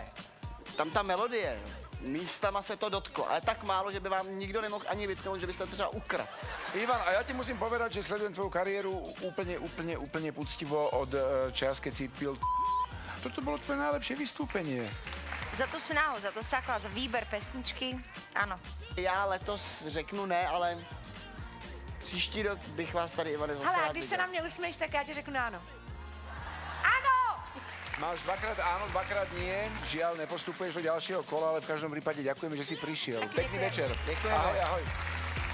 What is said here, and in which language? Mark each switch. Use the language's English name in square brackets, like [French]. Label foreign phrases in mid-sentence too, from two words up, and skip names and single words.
[Czech] Tam ta melodie, místama se to dotklo, ale tak málo, že by vám nikdo nemohl ani vytknout, že byste to třeba ukradl. Ivan, [Slovak] a ja ti musím povedať, že sledujem tvoju kariéru úplne poctivo od čas, keď si pil. Toto bolo tvoje najlepšie vystúpenie. Za tu snahu, za to sakla, za výber pesničky, [Czech] ano. Já letos řeknu ne, ale příští rok bych vás tady, Ivane, zase Hele, rád a když viděl. se na mě usměješ, tak já ti řeknu ano. Ano! [Slovak] Máš dvakrát áno, dvakrát nie. Žiaľ, nepostupuješ do ďalšieho kola, ale v každom prípade ďakujeme, že si prišiel. Pekný večer. Ďakujeme. Ahoj, ahoj.